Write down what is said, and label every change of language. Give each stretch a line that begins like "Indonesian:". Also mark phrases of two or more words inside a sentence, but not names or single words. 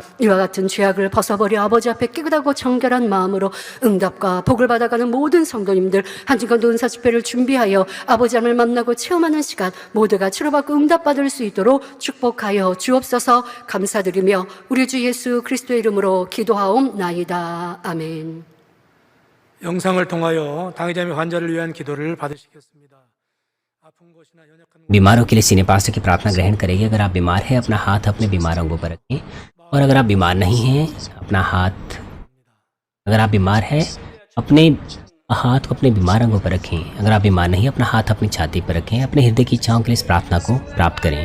Korean: 이와 같은 죄악을 벗어버려 아버지 앞에 깨끗하고 정결한 마음으로 응답과 복을 받아가는 모든 성도님들 한 주간도 은사 집회를 준비하여 아버지 하나님을 만나고 체험하는 시간 모두가 치료받고 응답받을 수 있도록 축복하여 주옵소서. 감사드리며 우리 주 예수 그리스도의 이름으로 기도하옵나이다. 아멘. 영상을 통하여 당의자 및 환자를 위한 기도를 받으시겠습니다. 아픈 곳이나 연약한 곳
Hindi: बीमारों के लिए सीने पास्टर की प्रार्थना ग्रहण करेंगे। अगर आप बीमार हैं, अपना हाथ अपने बीमार अंगों पर रखें, और अगर आप बीमार नहीं हैं, अपना हाथ, अगर आप बीमार हैं, अपने हाथ को अपने बीमार अंगों पर रखें। अगर आप बीमार नहीं, अपना हाथ अपनी छाती पर रखें। अपने हृदय की इच्छाओं के लिए इस प्रार्थना को प्राप्त करें।